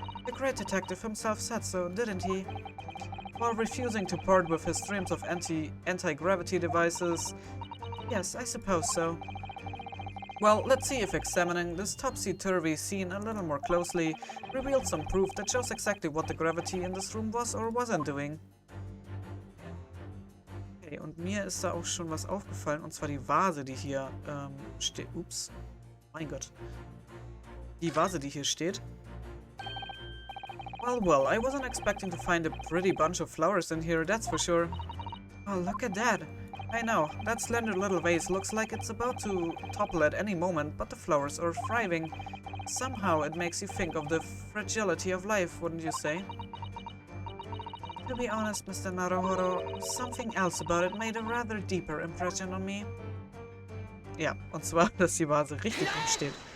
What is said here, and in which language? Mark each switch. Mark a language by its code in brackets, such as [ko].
[en] The great detective himself said so, didn't he? While refusing to part with his dreams of anti-gravity devices. Yes, I suppose so. Well, let's see if examining this topsy-turvy scene a little more closely revealed some proof that shows exactly what the gravity in this room was or wasn't doing. [de] Okay, und mir ist da auch schon was aufgefallen, und zwar die Vase, die hier steht. Ups. Mein Gott. Die Vase, die hier steht. [en] Well, I wasn't expecting to find a pretty bunch of flowers in here, that's for sure. Oh, look at that. I know, that slender little vase looks like it's about to topple at any moment, but the flowers are thriving. Somehow it makes you think of the fragility of life, wouldn't you say? To be honest, Mr. Naruhodo, something else about it made a rather deeper impression on me. [de] Ja, und zwar, dass die Vase richtig rumsteht.